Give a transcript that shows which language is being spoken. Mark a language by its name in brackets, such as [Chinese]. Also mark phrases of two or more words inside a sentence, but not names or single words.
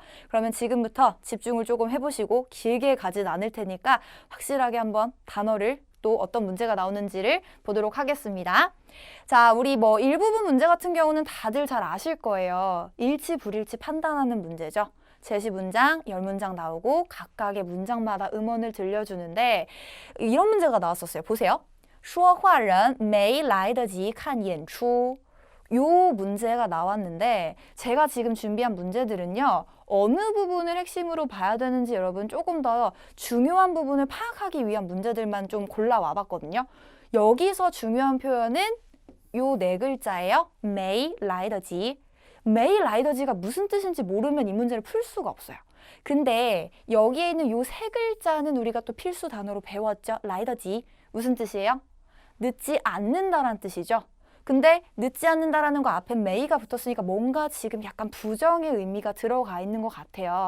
[Korean] 그러면 지금부터 집중을 조금 해보시고 길게 가진 않을 테니까 확실하게 한번 단어를 또 어떤 문제가 나오는지를 보도록 하겠습니다. 자, 우리 일부분 문제 같은 경우는 다들 잘 아실 거예요. 일치, 불일치 판단하는 문제죠. 제시 문장, 10문장 나오고 각각의 문장마다 음원을 들려주는데 이런 문제가 나왔었어요. 보세요. [Chinese] 说话人没来得及看演出. [Korean] 요 문제가 나왔는데 제가 지금 준비한 문제들은요. 어느 부분을 핵심으로 봐야 되는지 여러분 조금 더 중요한 부분을 파악하기 위한 문제들만 좀 골라와 봤거든요. 여기서 중요한 표현은 요 네 글자예요. [Chinese] 没来得及. 没来得及 [Korean] 가 무슨 뜻인지 모르면 이 문제를 풀 수가 없어요. 근데 여기에 있는 요 세 글자는 우리가 또 필수 단어로 배웠죠. [Chinese] 来得及. [Korean] 무슨 뜻이에요? 늦지 않는다라는 뜻이죠. 근데 늦지 않는다라는 거 앞에 메이가 붙었으니까 뭔가 지금 약간 부정의 의미가 들어가 있는 것 같아요.